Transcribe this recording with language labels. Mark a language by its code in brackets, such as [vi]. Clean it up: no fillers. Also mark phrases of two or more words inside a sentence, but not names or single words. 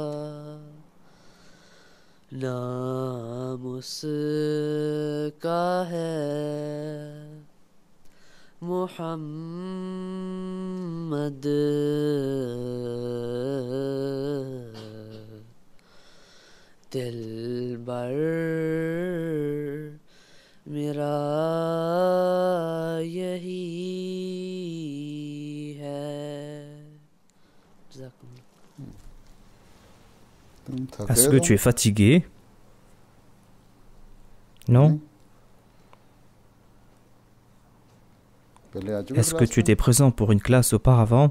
[ur] نام اس کا ہے محمد دلبر میرا یہی ہے. [fr] Est-ce que tu es fatigué? Non? Est-ce que tu étais présent pour une classe auparavant?